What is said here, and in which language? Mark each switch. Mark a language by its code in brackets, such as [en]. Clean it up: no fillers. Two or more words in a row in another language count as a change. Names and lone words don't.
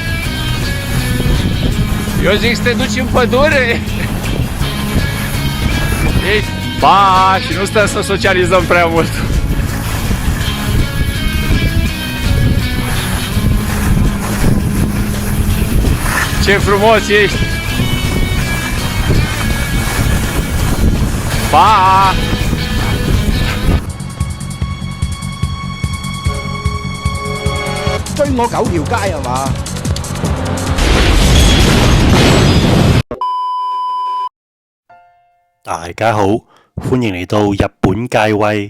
[ro] Eu zic să te duci în pădure. Ești... Ba, și nu stăm să socializăm prea mult. Ce frumos ești! Pa! [yue] 追我9條街係嘛？大家好，歡迎嚟到日本界威。